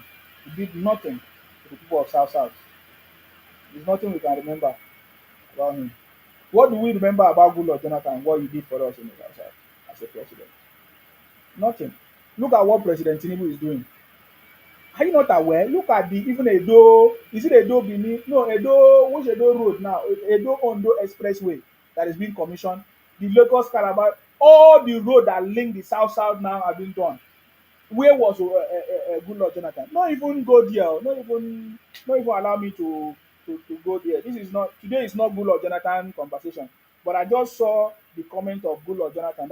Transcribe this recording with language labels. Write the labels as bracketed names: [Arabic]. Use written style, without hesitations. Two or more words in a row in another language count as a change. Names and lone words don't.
[English] He did nothing to the people of South South. There's nothing we can remember about him. What do we remember about Goodluck Jonathan? What he did for us in the South South as a president? Nothing. Look at what President Tinubu is doing. Are you not aware? Look at the even Edo. Is it Edo Benin? No, Edo. Which Edo road now? Edo Ondo Expressway that is being commissioned. The Lagos Calabar. All the road that link the South South now have been done. Where was Goodluck Jonathan? Not even go there. Not even allow me to go there. This is not today. Is not Goodluck Jonathan conversation. But I just saw the comment of Goodluck Jonathan.